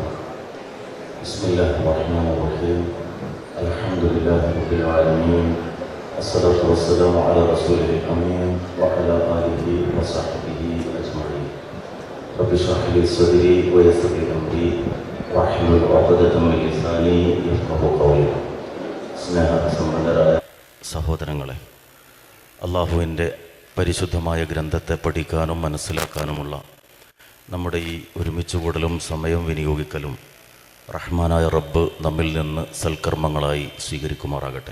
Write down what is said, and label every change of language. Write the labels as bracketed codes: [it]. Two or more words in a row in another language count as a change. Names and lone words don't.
[ar] بسم الله الرحمن الرحيم. الحمد لله رب العالمين. الصلاة والسلام على رسوله الأمين وعلى آله وصحبه أجمعين. رب اشرح لي صدري ويسر لي أمري واحلل عقدة من لساني يفقهوا قولي. [ml] സ്നേഹസമ്പന്നരായ സഹോദരങ്ങളെ, അള്ളാഹുവിൻ്റെ പരിശുദ്ധമായ ഗ്രന്ഥത്തെ പഠിക്കാനും മനസ്സിലാക്കാനുമുള്ള നമ്മുടെ ഈ ഒരുമിച്ചുകൂടലും സമയം വിനിയോഗിക്കലും റഹ്മാനായ റബ്ബ് നമ്മിൽ നിന്ന് സൽക്കർമ്മങ്ങളായി സ്വീകരിക്കുമാറാകട്ടെ.